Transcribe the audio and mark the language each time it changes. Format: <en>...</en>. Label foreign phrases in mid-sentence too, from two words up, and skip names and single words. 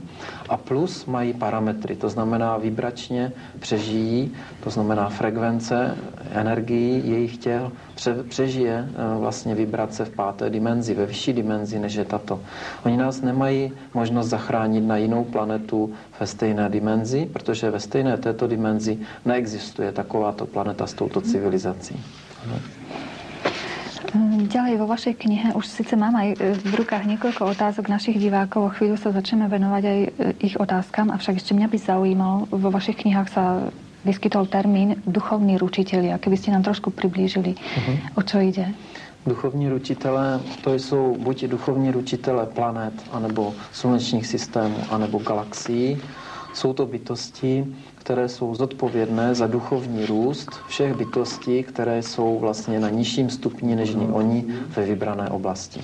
<cs>A plus mají parametry, to znamená vibračně přežijí, to znamená frekvence, energii jejich těl přežije vlastně vibrace v 5. dimenzi, ve vyšší dimenzi, než je tato. Oni nás nemají možnost zachránit na jinou planetu ve stejné dimenzi, protože ve stejné této dimenzi neexistuje takováto planeta s touto civilizací.</cs> <sk>Ďalej vo vašej knihe už síce mám aj v rukách niekoľko otázok našich divákov, o chvíľu sa začneme venovať aj ich otázkam, avšak ešte mňa by zaujímalo, vo vašich knihách sa vyskytol termín duchovní ručitelia. Keby ste nám trošku priblížili, o čo ide?</sk> <cs>Duchovní ručitelé, to jsou buď duchovní ručitelé planet, anebo slunečních systémů, anebo galaxií. Jsou to bytosti, které jsou zodpovědné za duchovní růst všech bytostí, které jsou vlastně na nižším stupni než oni ve vybrané oblasti.</cs>